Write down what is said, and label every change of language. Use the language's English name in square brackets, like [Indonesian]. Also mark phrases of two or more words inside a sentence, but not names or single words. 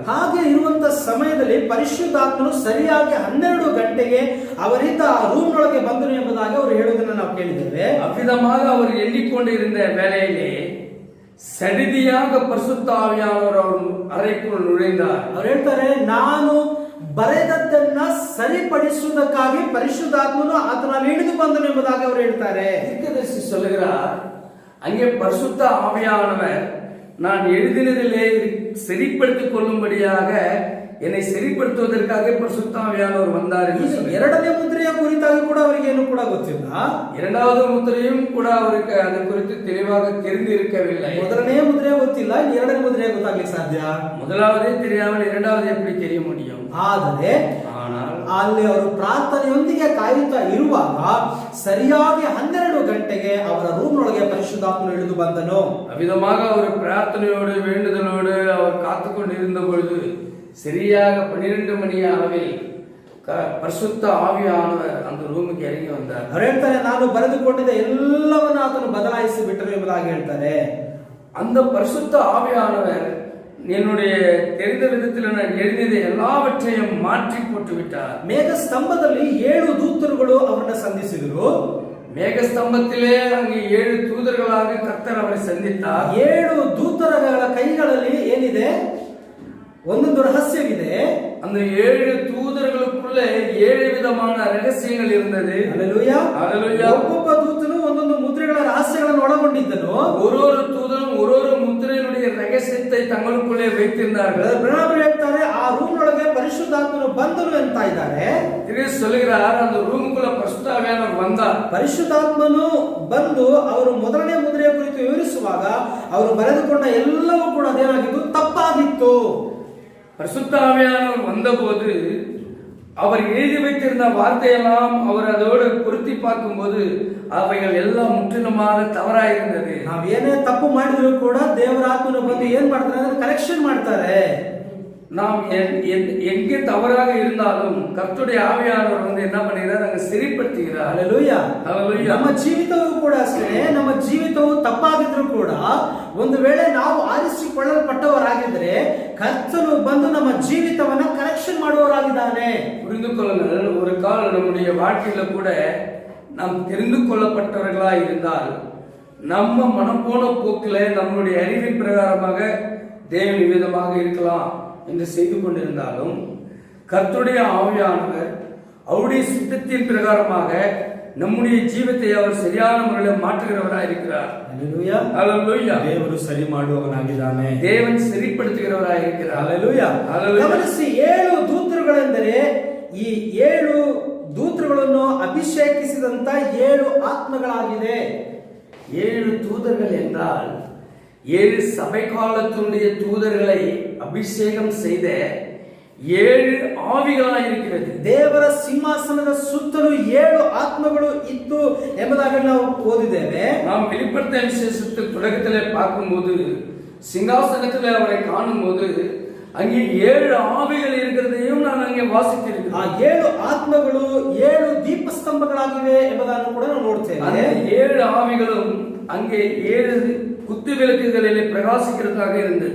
[Kannada] ಹಾಗೆ ಇರುವಂತ ಸಮಯದಲ್ಲಿ ಪರಿಶುದ್ಧಾತ್ಮನು ಸರಿಯಾಗಿ 12 ಗಂಟೆಗೆ ಅವರಿಂದ ಆ ರೂಮ್ ಒಳಗೆ ಬಂದರು ಎಂಬುದಾಗಿ ಅವರು ಹೇಳುವುದನ್ನು ನಾವು ಕೇಳಿದ್ದೇವೆ. [Tamil] அவ்விதமாக அவர் எண்ணிக்கொண்டிருந்த வேளையிலே சடிதியாக பரிசுத்த ஆவியானவர் அவர் அறைக்குள் நுழைந்தார். [Kannada] ಅವರು ಹೇಳ್ತಾರೆ, ನಾನು ಬರೆದದ್ದನ್ನ ಸರಿಪಡಿಸುವುದಕ್ಕಾಗಿ ಪರಿಶುದ್ಧಾತ್ಮನು ಆತನಲ್ಲಿ ಇಳಿದು ಬಂದನು ಎಂಬುದಾಗಿ ಅವರು ಹೇಳ್ತಾರೆ. [Tamil] தீர்க்கதரிசி சொல்லுகிறார், அங்கே பரிசுத்த ஆவியானவர் நான் எழுதினதிலே சரிப்படுத்திக் கொள்ளும்படியாக என்னை சரிப்படுத்துவதற்காக பரிசுத்த ஆவியானவர் வந்தார் என்று சொல்லி. [Kannada] ಎರಡನೇ ಮುದ್ರೆಯ ಕುರಿತಾಗಿ ಕೂಡ ಅವರಿಗೆ ಏನು ಕೂಡ ಗೊತ್ತಿಲ್ಲ. [Tamil] இரண்டாவது முத்திரையும் கூட அவருக்கு அது குறித்து தெளிவாக தெரிந்து இருக்கவில்லை. [Kannada] ಮೊದಲನೇ ಮುದ್ರೆ ಗೊತ್ತಿಲ್ಲ, ಎರಡನೇ ಮುದ್ರೆ ಗೊತ್ತಾಗ್ಲಿಕ್ಕೆ ಸಾಧ್ಯ? [Tamil] முதலாவதே தெரியாமல் இரண்டாவது எப்படி தெரிய முடியும்? [Kannada] ಆದರೆ [Tamil] ஆனால் [Kannada] ಅಲ್ಲಿ ಅವರು ಪ್ರಾರ್ಥನೆಯೊಂದಿಗೆ ಕಾಯುತ್ತಾ ಇರುವಾಗ ಸರಿಯಾಗಿ 12 ಗಂಟೆಗೆ ಅವರ ರೂಮ್ ಒಳಗೆ ಪರಿಶುದ್ಧಾತ್ಮನು ಇಳಿದು ಬಂದನು. [Tamil] அவ்விதமாக அவர் பிரார்த்தனையோடு வேண்டுதலோடு அவர் காத்து கொண்டிருந்த பொழுது சரியாக 12 மணி அளவில் பரிசுத்த ஆவியானவர் அந்த ரூமுக்கு இறங்கி வந்தார். [Kannada] ಅವರು ಹೇಳ್ತಾರೆ, ನಾನು ಬರೆದುಕೊಂಡಿದ್ದ ಎಲ್ಲವನ್ನ ಆತನು ಬದಲಾಯಿಸಿ ಬಿಟ್ಟರು ಎಂಬುದಾಗಿ ಹೇಳ್ತಾರೆ. [Tamil] அந்த பரிசுத்த ஆவியானவர் என்னுடைய தெரிந்த விதத்தில் நான் எழுதியது எல்லாவற்றையும் மாற்றி போட்டு விட்டார். [Kannada] ಮೇಘ ಸ್ತಂಭದಲ್ಲಿ 7 ದೂತರುಗಳು ಅವರನ್ನ ಸಂಧಿಸಿದರು. [Tamil] மேகஸ்தம்பத்திலே அங்கே 7 தூதர்களாக கர்த்தர் அவரை சந்தித்தார். [Kannada] 7 ದೂತರಗಳ ಕೈಗಳಲ್ಲಿ ಏನಿದೆ, ಒಂದೊಂದು ರಹಸ್ಯವಿದೆ. [Tamil] அந்த 7 தூதர்களுக்குள்ளே 7 விதமான ரகசியங்கள் இருந்தது. ஹalleluya, ஹalleluya. [Kannada] ಒಬ್ಬೊಬ್ಬ ದೂತನು ಒಂದೊಂದು ಮುದ್ರೆಗಳ ರಹಸ್ಯಗಳನ್ನು ಒಳಗೊಂಡಿದ್ದನು. [Tamil] ஒரு தூதனும் ஒரு முத்திரையினுடைய ரகசியத்தை தங்களுக்குள்ளே வைத்திருந்தார்கள். [Kannada] ಬ್ರಹ್ಮರು ಹೇಳ್ತಾರೆ, ಆ ರೂಮ್ ಒಳಗೆ ಪರಿಶುದ್ಧಾತ್ಮನು ಬಂದನು ಅಂತ ಇದ್ದಾರೆ. [Tamil] திரு சொல்கிறார், அந்த ரூமுக்குள்ள பரிசுத்த ஆவியானவர் வந்தார். [Kannada] ಪರಿಶುದ್ಧಾತ್ಮನು ಬಂದು ಅವರು ಮೊದಲನೇ ಮುದ್ರೆಯ ಕುರಿತು ವಿವರಿಸುವಾಗ ಅವರು ಬರೆದುಕೊಂಡ ಎಲ್ಲವೂ ಕೂಡ ಅದೇನಾಗಿತ್ತು, ತಪ್ಪಾಗಿತ್ತು. [Tamil] பரிசுத்த ஆவியானவர் வந்தபோது அவர் எழுதி வைத்திருந்த வார்த்தையெல்லாம் அவர் அதோடு பொருத்தி பார்க்கும்போது அவைகள் எல்லாம் முற்றிலுமாக தவறாயிருந்தது. [Kannada] ನಾವು ಏನೇ ತಪ್ಪು ಮಾಡಿದ್ರು ಕೂಡ ದೇವರ ಆತ್ಮನು ಬಂದು ಏನ್ ಮಾಡ್ತಾರೆ ಅಂದ್ರೆ ಕರೆಕ್ಷನ್ ಮಾಡ್ತಾರೆ. [Tamil] நாம் எங்கே தவறாக இருந்தாலும் கர்த்தருடைய ஆவியானவர் வந்து என்ன பண்ணுகிறார், அங்க சரிப்படுத்துகிறார். ஹalleluya, ஹalleluya. [Kannada] ನಮ್ಮ ಜೀವಿತವೂ ಕೂಡ ಅಷ್ಟೇ, ನಮ್ಮ ಜೀವಿತವು ತಪ್ಪಾಗಿದ್ರು ಕೂಡ ಒಂದು ವೇಳೆ ನಾವು ಆರಿಸಿಕೊಳ್ಳಲ್ಪಟ್ಟವರಾಗಿದ್ರೆ ಕರ್ತನು ಬಂದು ನಮ್ಮ ಜೀವಿತವನ್ನ ಕರೆಕ್ಷನ್ ಮಾಡುವವರಾಗಿದ್ದಾನೆ. [Tamil] புரிந்து கொள்ளுங்கள், ஒரு கால நம்முடைய வாழ்க்கையில கூட நாம் தெரிந்து கொள்ளப்பட்டவர்களா இருந்தால் நம்ம மனம் போன போக்கில நம்மளுடைய அறிவின் பிரகாரமாக தேவன் விதமாக இருக்கலாம் என்று செய்து கொண்டிருந்தாலும் கர்த்தருடைய ஆவியானவர் அவருடைய சித்தத்தின் பிரகாரமாக நம்முடைய ஜீவத்தை அவர் சரியான முறையில் ಮಾಟುகிறவராக இருக்கிறார். ஹalleluya ஹalleluya. [Kannada] ದೇವರು ಸರಿ ಮಾಡುವವನಾಗಿದ್ದಾನೆ. [Tamil] தேவன் சரிப்படுத்துகிறவராக இருக்கிறார். ಹalleluya ಹalleluya. [Kannada] ಗಮನಿಸಿ, 7 ದೂತರುಗಳೆಂದರೆ ಈ 7 ದೂತರುಗಳನ್ನು ಅಭಿಷೇಕಿಸಿದಂತ 7 ಆತ್ಮಗಳಾಗಿದೆ. [Tamil] 7 தூதர்கள் என்றால் 7 சபை காலத்துடைய தூதர்களை அபிஷேகம் செய்த 7 ஆவிகளாக இருக்கிறது. [Kannada] ದೇವರ ಸಿಂಹಾಸನದ ಸುತ್ತಲೂ 7 ಆತ್ಮಗಳು ಇತ್ತು ಎಂಬುದಾಗಿ ನಾವು ಓದಿದ್ದೇವೆ. [Tamil] நாம் வெளிப்படுத்தின விசேஷத்தை தொடக்கத்திலே பார்க்கும்போது சிங்காசனத்திலே அவரை காணும்போது அங்கே 7 ஆவிகள் இருக்கிறதையும் நான் அங்கே ವಾಸಿಸಿದ್ದೇನೆ. [Kannada] ಆ 7 ಆತ್ಮಗಳು 7 ದೀಪಸ್ತಂಭಗಳಾಗಿವೆ ಎಂಬುದನ್ನು ಕೂಡ ನಾವು ನೋಡ್ತೇವೆ. [Tamil] அந்த 7 ஆவிகளும் அங்கே 7 குத்து விளக்குகளிலே பிரகாசிக்கிறதாக இருந்தது.